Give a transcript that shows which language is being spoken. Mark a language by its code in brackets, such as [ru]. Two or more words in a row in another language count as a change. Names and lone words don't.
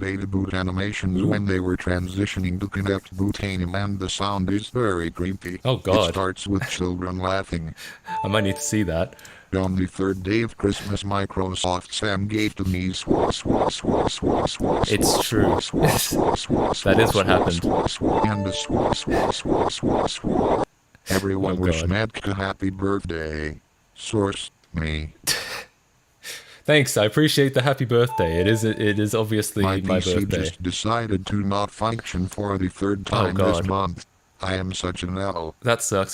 [en] beta boot animations when they were transitioning to connect bootanium, and the sound is very creepy. Oh, God. It starts with children laughing. I might need to see that. On the third day of Christmas, Microsoft Sam gave to me swa swa swa swa swa. It's true. That is what happened. And a swa swa swa swa swa. Everyone Oh, wish God. Matt a happy birthday. Source me. Thanks, I appreciate the happy birthday. It is obviously My my PC birthday. just decided to not function for the third time God. this month. I am such an L. That sucks.